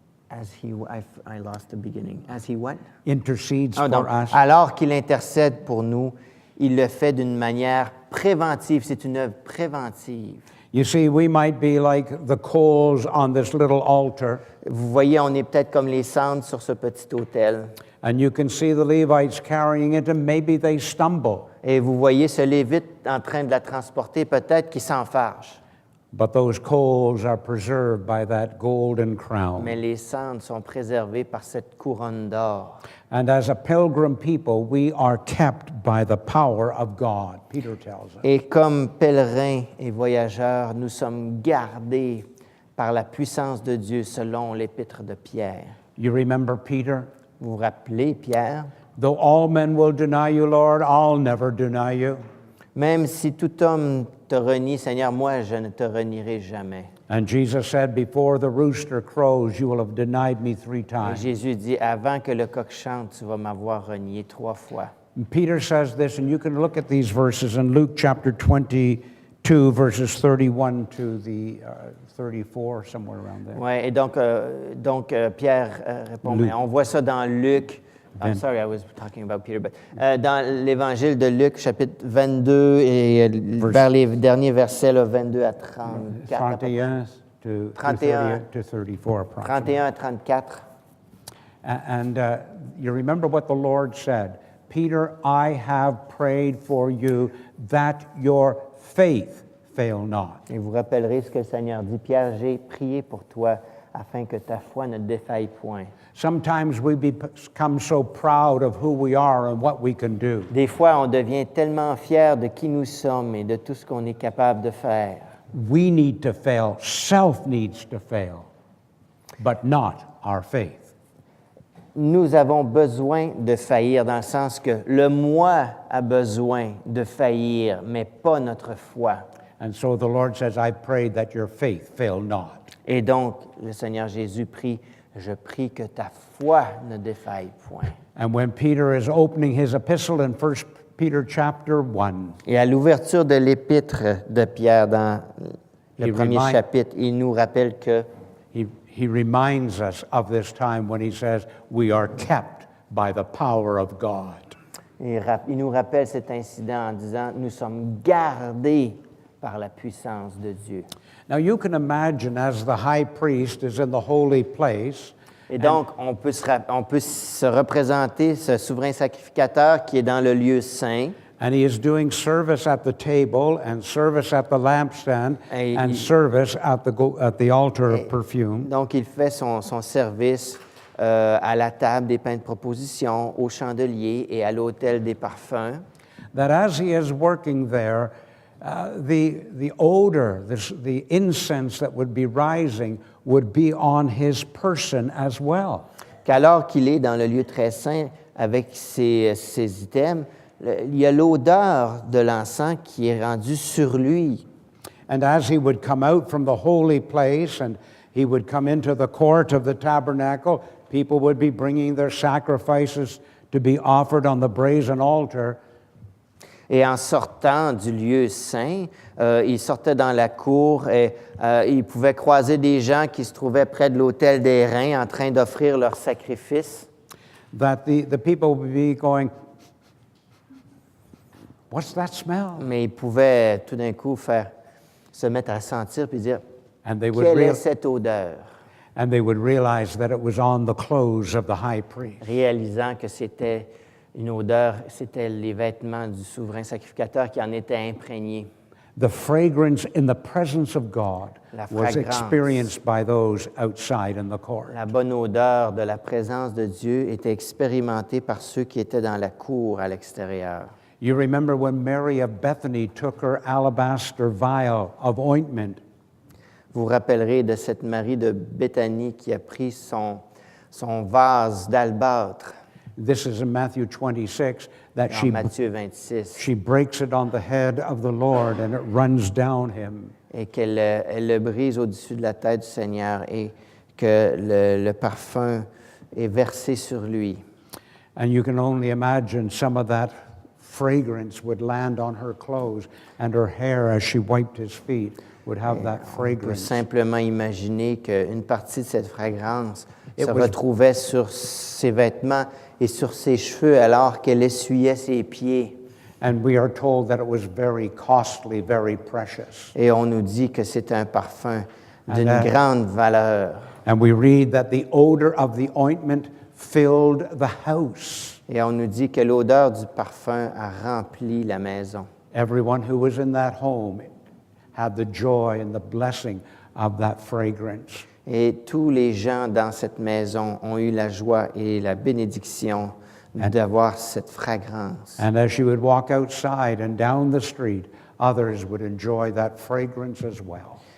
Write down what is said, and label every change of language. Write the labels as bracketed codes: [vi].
[en] As he, I lost the beginning. As he what? Intercedes [fr] Ah, donc, [en] for us. [fr] alors qu'il intercède pour nous, il le fait d'une manière préventive. C'est une œuvre préventive. [en] You see, we might be like the coals on this little altar, [fr] Vous voyez, on est peut-être comme les cendres sur ce petit autel. [en] and you can see the Levites carrying it, and maybe they stumble. [fr] Et vous voyez ce Lévite en train de la transporter, peut-être qu'il s'enfarge. [en] But those coals are preserved by that golden crown. [fr] Mais les cendres sont préservées par cette couronne d'or. [en] And as a pilgrim people, we are kept by the power of God, Peter tells us. [fr] Et comme pèlerins et voyageurs, nous sommes gardés par la puissance de Dieu selon l'épître de Pierre. [en] You remember Peter? [fr] Vous vous rappelez, Pierre? [en] Though all men will deny you, Lord, I'll never deny you. [fr] Même si tout homme te renie, Seigneur, moi, je ne te renierai jamais. [en] And Jesus said, before the rooster crows, you will have denied me 3 [fr] Et [en] times. [fr] Jésus dit, avant que le coq chante, tu vas m'avoir renié 3 fois. [en] And Peter says this, and you can look at these verses in Luke chapter 22, verses 31 to the 34, somewhere around there. [fr] Ouais, et donc Pierre répond, mais on voit ça dans Luc. [en] I'm sorry, I was talking about Peter, but [fr] dans l'Évangile de Luc, chapitre 22, et vers les derniers versets, là, 22 à 34. [en] 31 to 31. to 34, approximately. [fr] 31 à 34. [en] And you remember what the Lord said, Peter, I have prayed for you that your faith fail not. [fr] Et vous rappellerez ce que le Seigneur dit, Pierre, j'ai prié pour toi afin que ta foi ne défaille point. [en] Sometimes we become so proud of who we are and what we can do. [fr] Des fois, on devient tellement fier de qui nous sommes et de tout ce qu'on est capable de faire. [en] We need to fail. Self needs to fail, but not our faith. [fr] Nous avons besoin de faillir dans le sens que le moi a besoin de faillir, mais pas notre foi. [en] And so the Lord says, I pray that your faith fail not. [fr] Et donc, le Seigneur Jésus prie, je prie que ta foi ne défaille point. [en] And when Peter is opening his epistle in 1 Peter chapter 1, [fr] Et à l'ouverture de l'épître de Pierre dans le premier chapitre, il nous rappelle que [en] he reminds us of this time when he says, we are kept by the power of God. [fr] Il nous rappelle cet incident en disant, nous sommes gardés par la puissance de Dieu. [en] Now you can imagine as the high priest is in the holy place, [fr] Et donc, on peut se représenter ce souverain sacrificateur qui est dans le lieu saint. [en] and he is doing service at the table and service at the lampstand [fr] Et [en] and [fr] il- [en] service at the altar of perfume. [fr] Donc, il fait son service à la table des pains de proposition, au chandelier et à l'autel des parfums. [en] That as he is working there, the odor, the incense that would be rising would be on his person as well. [fr] Qu'alors qu'il est dans le lieu très saint avec ses items, il y a l'odeur de l'encens qui est rendue sur lui. [en] And as he would come out from the holy place and he would come into the court of the tabernacle, people would be bringing their sacrifices to be offered on the brazen altar. [fr] Et en sortant du lieu saint, il sortait dans la cour et il pouvait croiser des gens qui se trouvaient près de l'autel des reins en train d'offrir leur sacrifice. [en] That the people would be going, "What's that smell?" [fr] Mais il pouvait tout d'un coup se mettre à sentir puis dire, [en] And they would [fr] quelle est cette odeur? [en] realize that it was on the clothes of the high priest. [fr] Réalisant que c'était une odeur, c'était les vêtements du souverain sacrificateur qui en étaient imprégnés. [en] The fragrance in the presence of God [fr] La [en] was [fr] fragrance. [en] experienced by those outside in the court. [fr] La bonne odeur de la présence de Dieu était expérimentée par ceux qui étaient dans la cour à l'extérieur. [en] You remember when Mary of Bethany took her alabaster vial of ointment [fr] Vous vous rappellerez de cette Marie de Béthanie qui a pris son vase d'albâtre [en] This is in Matthew 26, that [fr] en Matthieu 26 [en] she breaks it on the head of the Lord and it runs down him. [fr] et qu'elle elle le brise au-dessus de la tête du Seigneur et que le parfum est versé sur lui. [en] And you can only imagine some of that fragrance would land on her clothes and her hair as she wiped his feet would have that [fr] On peut [en] fragrance. [fr] simplement imaginer qu'une partie de cette fragrance [en] It [fr] se [en] was- [fr] retrouvait sur ses vêtements et sur ses cheveux alors qu'elle essuyait ses pieds. [en] And we are told that it was very costly, very precious. [fr] Et on nous dit que c'est un parfum d'une [en] And, [fr] grande valeur. [en] And we read that the odor of the ointment filled the house. [fr] Et on nous dit que l'odeur du parfum a rempli la maison. [en] Everyone who was in that home had the joy and the blessing of that fragrance. [fr] Et tous les gens dans cette maison ont eu la joie et la bénédiction d'avoir cette fragrance. [en] And as she would walk outside and down the street, others would enjoy that fragrance as well.